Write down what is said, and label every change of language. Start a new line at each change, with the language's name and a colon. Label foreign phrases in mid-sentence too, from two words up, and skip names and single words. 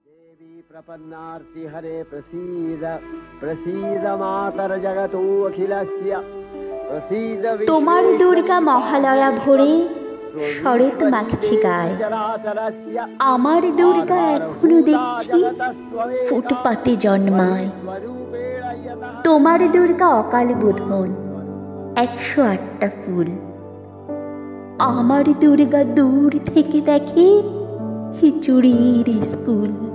Sanskrit: देवी प्रपन्नार्ति हरे प्रसीद प्रसीद मातर जगतो अखिलस्य प्रसीद।
Bangla: তোমার দুর্গা মহালয়া ভোরে শরৎ মাখছে গায়ে, আমার দুর্গা এখনো দেখছি ফুটপাতে জন্মায়। তোমার দুর্গা অকাল বোধন 108টা ফুল, আমার দুর্গা দূর থেকে দেখে খিচুড়ির স্কুল।